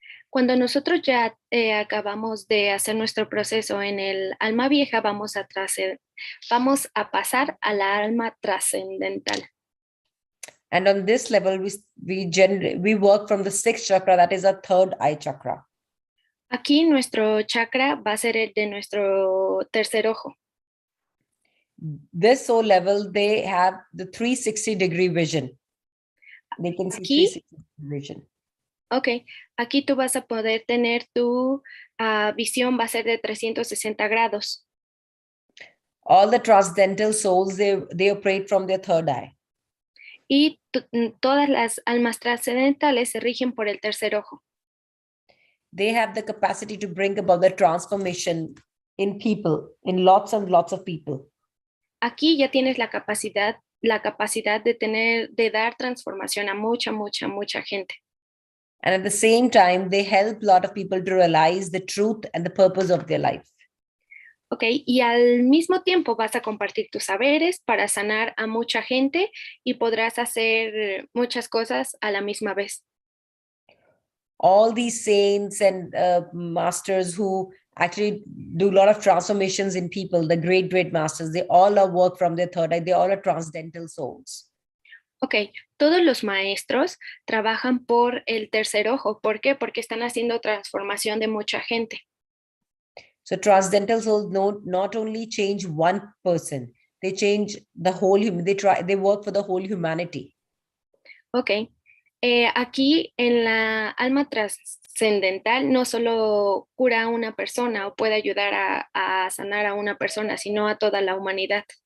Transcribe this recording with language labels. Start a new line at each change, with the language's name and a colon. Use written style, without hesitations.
Spanish: Cuando nosotros ya acabamos de hacer nuestro proceso en el alma vieja, vamos a pasar a la alma trascendental.
English: And on this level, we work from the sixth chakra, that is our third eye chakra.
Spanish: Aquí nuestro chakra va a ser el de nuestro tercer ojo.
English: This soul level, they have the 360-degree vision. They can see
Spanish: Aquí,
English: 360 vision.
Spanish: ok, aquí tú vas a poder tener tu visión, va a ser de 360 grados.
English: All the transcendental souls, they operate from their third eye.
Spanish: Y todas las almas trascendentales se rigen por el tercer ojo.
English: They have the capacity to bring about the transformation in people, in lots and lots of people.
Spanish: Aquí ya tienes la capacidad de dar transformación a mucha gente.
English: And at the same time, they help a lot of people to realize the truth and the purpose of their life.
Spanish: Ok, y al mismo tiempo vas a compartir tus saberes para sanar a mucha gente y podrás hacer muchas cosas a la misma vez.
English: All these saints and masters who actually do a lot of transformations in people, the great masters, they all are work from their third eye. They all are transcendental souls.
Spanish: Ok, todos los maestros trabajan por el tercer ojo. ¿Por qué? Porque están haciendo transformación de mucha gente.
English: So transcendental souls not only change one person, they change the whole human. They work for the whole humanity.
Spanish: Ok, aquí en la alma trascendental no solo cura a una persona o puede ayudar a sanar a una persona, sino a toda la humanidad.